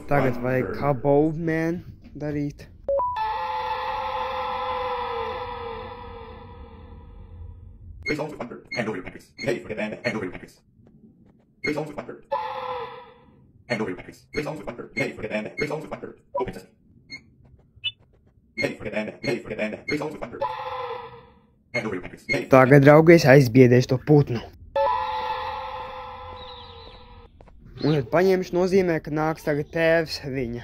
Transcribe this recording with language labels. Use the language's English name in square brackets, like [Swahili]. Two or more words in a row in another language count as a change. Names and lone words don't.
[Latvian] Tagad vajag [English] thunder. [Latvian] kā Bowman darīt. [English] Gray stones with thunder. Hand over your pancreas. Ready for the band. Hand over your pancreas. Gray stones with thunder. Hand over your pancreas. Gray stones with thunder. Ready for the band. Gray stones with thunder. Open sesame. Ready for the band. Ready for the band. Gray stones with thunder. Hand over your pancreas. Ready. [Latvian] Tagad, draugi, es aizbiedēšu to putnu. Un tad paņemšu nozīmē, ka nāks tagad tēvs viņa.